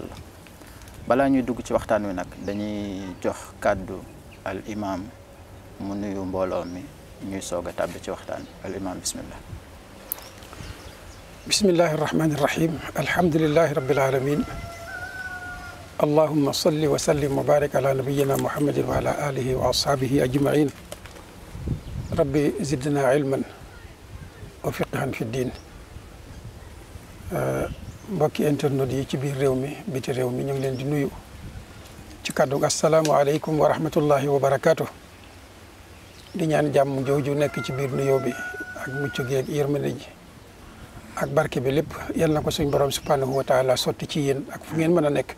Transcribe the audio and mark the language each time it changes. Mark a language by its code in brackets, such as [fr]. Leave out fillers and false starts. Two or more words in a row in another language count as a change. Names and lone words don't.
[wo] balaa ñuy dugg ci waxtaan wi nag dañuy jox kàddu al imam mu nuyu mbooloo mi ñuy soog a tàbbi ci waxtaan al imam bismillah. [ar] بسم الله الرحمن الرحيم الحمد لله رب العالمين اللهم صل وسلم وبارك على نبينا محمد وعلى آله وأصحابه أجمعين رب زدنا علما وفقها في الدين. [wo] mbokki internet yi ci biir réew mi biti réew mi ñu ngi leen di nuyu ci kàddu [ar] السلام عليكم ورحمة الله وبركاته. [wo] di ñaan jàmm jooju nekk ci biir nuyoo bi ak mucc gi ak yërmande ji ak barke bi lépp yal na ko suñ borom [ar] سبحانه وتعالى [wo] sotti ci yéen ak fu ngeen mën a nekk.